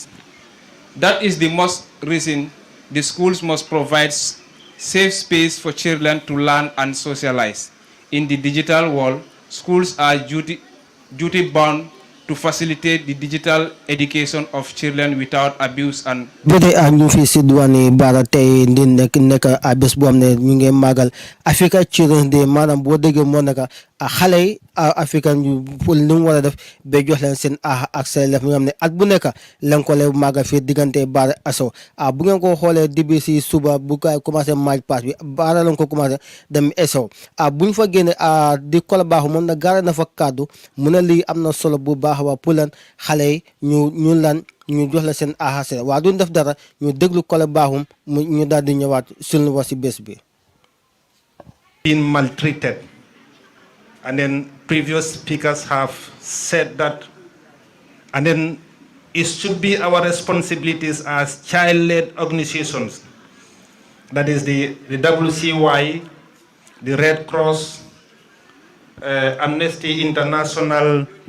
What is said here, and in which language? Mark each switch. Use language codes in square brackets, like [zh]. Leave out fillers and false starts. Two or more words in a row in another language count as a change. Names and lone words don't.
[en] That is the most reason the schools must provide safe space for children to learn and socialize. In the digital world, schools are duty-bound to facilitate the digital education of children without abuse and [wo] Bete ñu fi ci douane Barra tay ndi nek bés bu am ne ñu ngi magal Africa Children's Day manam bo déggé mo naka xalé africain yu pour li mu wara def be jox leen seen accès lef nga xam ne at bu nekk lañ ko le magal fi diggante Barra-Essau bu ngeen ko xoolee début ci suba bu kay commencé match pass bi Barra lañ ko commencé dem Essau buñ fa génne di kola baaxu moom na gaara na fa kàddu mu ne lii am na solo bu baax waa pour lan xale yi ñu jox la seen ahase waa duñ def dara ñu déglu kola baaxum ñu daal di ñëwaat suñu wax ci bés bi. [en] Being maltreated. And then previous speakers have said that, and then it should be our responsibilities as child-led organizations, that is the WCY, the Red Cross, Amnesty International,